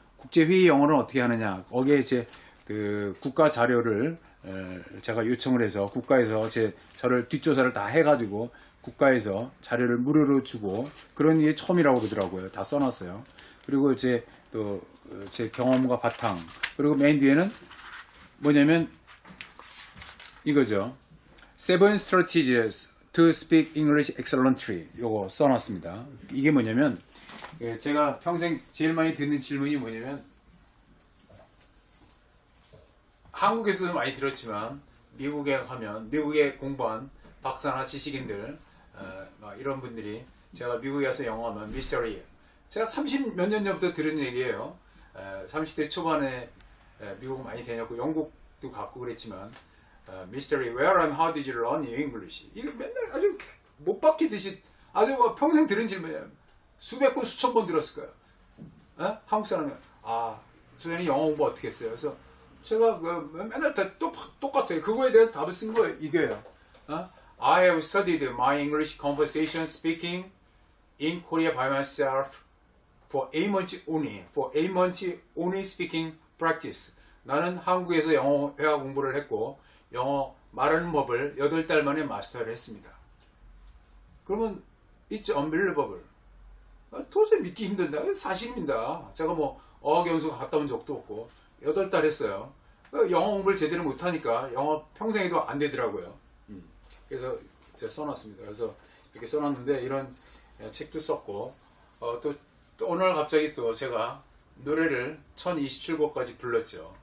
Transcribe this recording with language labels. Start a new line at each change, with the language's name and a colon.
Korean: 국제 회의 영어는 어떻게 하느냐? 거기에 그 국가 자료를 제가 요청을 해서 국가에서 저를 뒷조사를 다 해가지고 국가에서 자료를 무료로 주고 그런 게 처음이라고 그러더라고요. 다 써놨어요. 그리고 또 제 경험과 바탕 그리고 맨 뒤에는 뭐냐면 이거죠.
English: Seven Strategies to Speak English Excellently 요거 써놨습니다.
Korean: 이게 뭐냐면 제가 평생 제일 많이 듣는 질문이 뭐냐면 한국에서도 많이 들었지만 미국에 가면 미국에 공부한 박사나 지식인들 이런 분들이 제가 미국에 가서 영어하면 미스터리 제가 30 몇 년 전부터 들은 얘기예요. 30대 초반에 미국 많이 다녔고 영국도 갔고 그랬지만 미스터리
English: where and how did you learn English
Korean: 이거 맨날 아주 못 박히듯이 아주 평생 들은 질문이에요. 수백 번 수천 번 들었을 거예요. 한국 사람이 소장님 영어 공부 어떻게 했어요? 그래서 제가 맨날 다 똑같아요. 그거에 대한 답을 쓴 거예요. 이게요.
English: I have studied my English conversation speaking in Korea by myself for 8 months only. For 8 months only speaking practice.
Korean: 나는 한국에서 영어 회화 공부를 했고 영어 말하는 법을 8달 만에 마스터를 했습니다. 그러면
English: it's unbelievable.
Korean: 도저히 믿기 힘든다. 사실입니다. 제가 뭐 어학연수 갔다 온 적도 없고 8달 했어요. 영어 공부를 제대로 못하니까 영어 평생 해도 안 되더라고요. 그래서 제가 써놨습니다. 그래서 이렇게 써놨는데 이런 책도 썼고 또 오늘 갑자기 또 제가 노래를 1027곡까지 불렀죠.